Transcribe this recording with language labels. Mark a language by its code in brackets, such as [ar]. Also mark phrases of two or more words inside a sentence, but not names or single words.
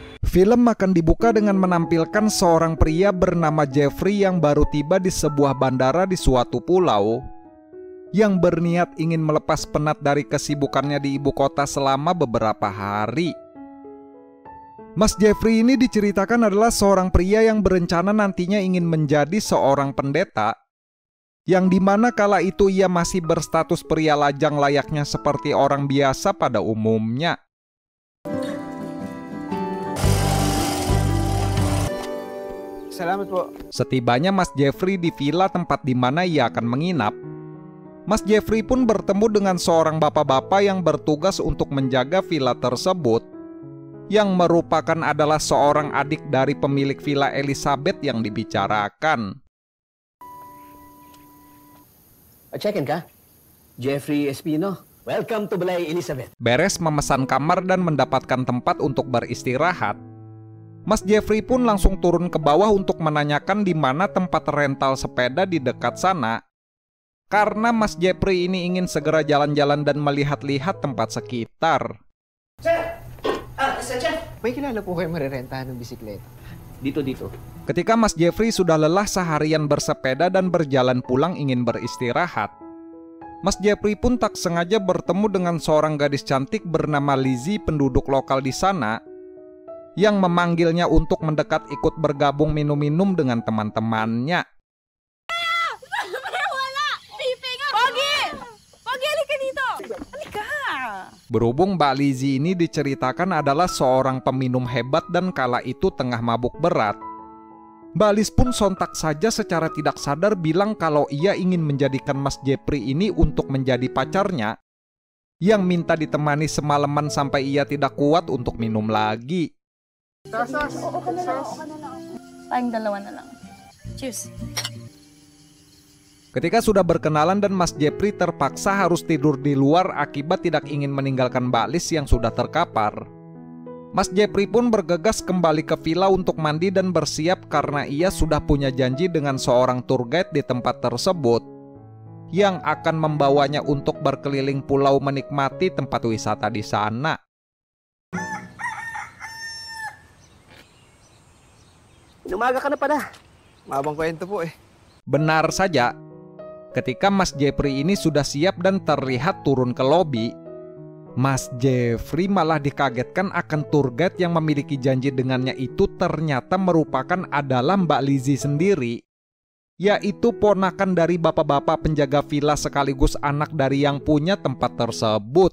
[id] Film akan dibuka dengan menampilkan seorang pria bernama Jeffrey yang baru tiba di sebuah bandara di suatu pulau, yang berniat ingin melepas penat dari kesibukannya di ibu kota selama beberapa hari. Mas Jeffrey ini diceritakan adalah seorang pria yang berencana nantinya ingin menjadi seorang pendeta, yang dimana kala itu ia masih berstatus pria lajang layaknya seperti orang biasa pada umumnya. [tl] Salamat po. [id] Setibanya Mas Jeffrey di villa tempat di mana ia akan menginap, Mas Jeffrey pun bertemu dengan seorang bapak-bapak yang bertugas untuk menjaga villa tersebut, yang merupakan adalah seorang adik dari pemilik villa Elizabeth yang dibicarakan. [tl] Check-in ka? Jeffrey Espino. [en] Welcome to Balay Elizabeth. [id] Beres memesan kamar dan mendapatkan tempat untuk beristirahat, Mas Jeffrey pun langsung turun ke bawah untuk menanyakan di mana tempat rental sepeda di dekat sana, karena Mas Jeffrey ini ingin segera jalan-jalan dan melihat-lihat tempat sekitar. [en] Sir! Sir! [tl] May kilala po kayo marirentahan ng bisikleta? Dito. [id] Ketika Mas Jeffrey sudah lelah seharian bersepeda dan berjalan pulang ingin beristirahat, Mas Jeffrey pun tak sengaja bertemu dengan seorang gadis cantik bernama Lizzie, penduduk lokal di sana, yang memanggilnya untuk mendekat ikut bergabung minum-minum dengan teman-temannya. [tl] Pogi, halika dito! Halika! [id] Berhubung Mbak Lizzie ini diceritakan adalah seorang peminum hebat dan kala itu tengah mabuk berat, Mbak Liz pun sontak saja secara tidak sadar bilang kalau ia ingin menjadikan Mas Jeffrey ini untuk menjadi pacarnya, yang minta ditemani semalaman sampai ia tidak kuat untuk minum lagi. [tl] Oo ka na lang. Tayong dalawa na lang. [en] Cheers. [id] Ketika sudah berkenalan dan Mas Jeffrey terpaksa harus tidur di luar akibat tidak ingin meninggalkan Mbak Liz yang sudah terkapar, Mas Jeffrey pun bergegas kembali ke villa untuk mandi dan bersiap karena ia sudah punya janji dengan seorang [en] tour guide [id] di tempat tersebut, yang akan membawanya untuk berkeliling pulau menikmati tempat wisata di sana. [tl] Inumaga ka na pala. Mabang kwento po eh. [id] Benar saja, ketika Mas Jeffrey ini sudah siap dan terlihat turun ke lobi, Mas Jeffrey malah dikagetkan akan [en] tour guide [id] yang memiliki janji dengannya itu ternyata merupakan adalah Mbak Lizzie sendiri, yaitu ponakan dari bapak-bapak penjaga villa sekaligus anak dari yang punya tempat tersebut.